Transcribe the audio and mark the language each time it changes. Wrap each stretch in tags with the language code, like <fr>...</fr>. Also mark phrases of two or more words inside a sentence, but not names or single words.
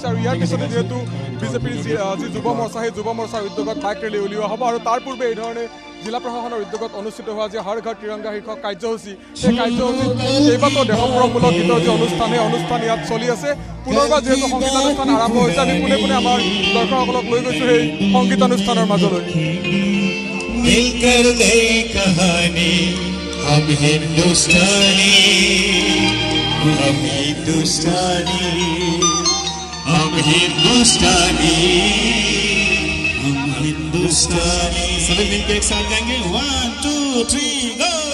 <as>আৰু ইয়াৰ পিছতে যিহেতু বিজেপিৰ যি যুৱ মৰ্চা, সেই যুৱ মৰ্চাৰ উদ্যোগত বাইক ৰেলী উলিওৱা হ'ব। আৰু তাৰ পূৰ্বে এইধৰণে জিলা প্ৰশাসনৰ উদ্যোগত অনুষ্ঠিত হোৱা যি হৰ ঘৰ তিৰংগা শীৰ্ষক কাৰ্যসূচী, সেই কাৰ্যসূচীত কেইবাটাও দেশপ্ৰেমমূলক গীতৰ যি অনুষ্ঠান, সেই অনুষ্ঠান ইয়াত চলি আছে। পুনৰবাৰ যিহেতু সংগীতানুষ্ঠান আৰম্ভ হৈছে, আমি পোনে পোনে আমাৰ দৰ্শকসকলক লৈ গৈছোঁ সেই সংগীতানুষ্ঠানৰ মাজলৈ।</as> <hi>मिलकर नई कहानी हम हिंदुस्तानी हम हिंदुस्तानी हम हिंदुस्तानी हम हिंदुस्तानी सभी मिलकर एक साथ गाएंगे 1 2 3 गो।</hi>